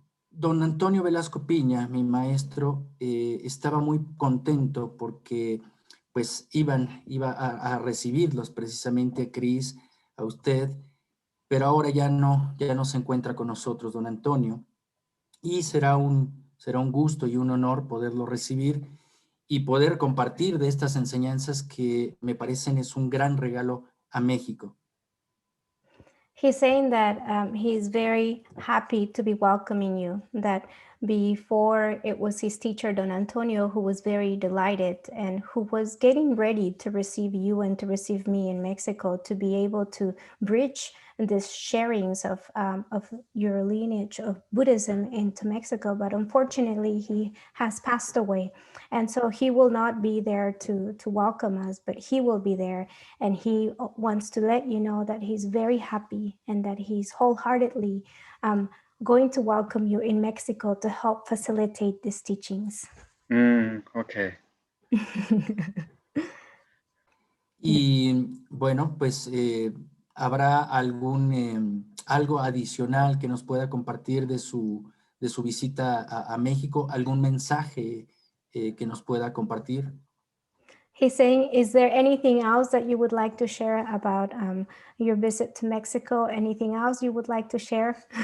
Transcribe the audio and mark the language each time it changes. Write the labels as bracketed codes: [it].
[es] don Antonio Velasco Piña, mi maestro, estaba muy contento porque pues iba a recibirlos precisamente a Cris, a usted, pero ahora ya no se encuentra con nosotros, don Antonio, y será un gusto y un honor poderlo recibir y poder compartir de estas enseñanzas que me parecen es un gran regalo a México. [en] He's saying that he's very happy to be welcoming you, that before it was his teacher, Don Antonio, who was very delighted and who was getting ready to receive you and to receive me in Mexico, to be able to bridge this sharings of your lineage of Buddhism into Mexico. But unfortunately, he has passed away. And so he will not be there to welcome us, but he will be there. And he wants to let you know that he's very happy and that he's wholeheartedly going to welcome you in Mexico to help facilitate these teachings. Okay. [es] Y bueno, pues ¿habrá algo adicional que nos pueda compartir de su visita a México? ¿Algún mensaje que nos pueda compartir? [en] He's saying, is there anything else that you would like to share about your visit to Mexico? Anything else you would like to share?